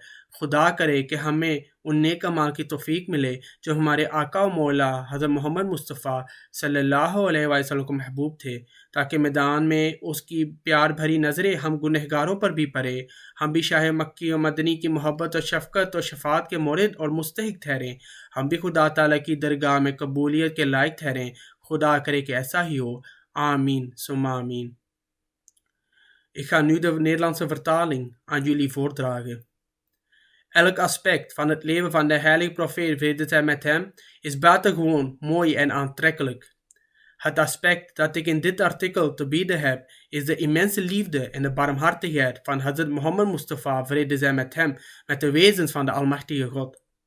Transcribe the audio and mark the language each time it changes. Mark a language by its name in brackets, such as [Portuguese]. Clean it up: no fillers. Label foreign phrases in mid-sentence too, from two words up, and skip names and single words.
[Urdu] خدا کرے کہ ہمیں ان نیک اعمال کی توفیق ملے جو ہمارے آقا و مولا حضرت محمد مصطفیٰ [Arabic] صلى الله عليه وسلم [Urdu] کو محبوب تھے، تاکہ میدان میں اس کی پیار بھری نظریں ہم گنہگاروں پر بھی پڑے. ہم بھی شاہ مکی اور مدنی کی محبت اور شفقت اور شفاعت کے مورد اور مستحق ٹھہریں. ہم بھی خدا تعالیٰ کی درگاہ میں قبولیت کے لائق ٹھہریں. خدا کرے کہ ایسا ہی ہو. [Arabic] آمين ثم آمين. [Dutch] Ik ga nu de Nederlandse vertaling aan jullie voordragen. Elk aspect van het leven van de heilige profeet, vrede zij met hem, is buitengewoon mooi en aantrekkelijk. Het aspect dat ik in dit artikel te bieden heb, is de immense liefde en de barmhartigheid van Hazrat Mohammed Mustafa, vrede zij met hem, met de wezens van de Almachtige God.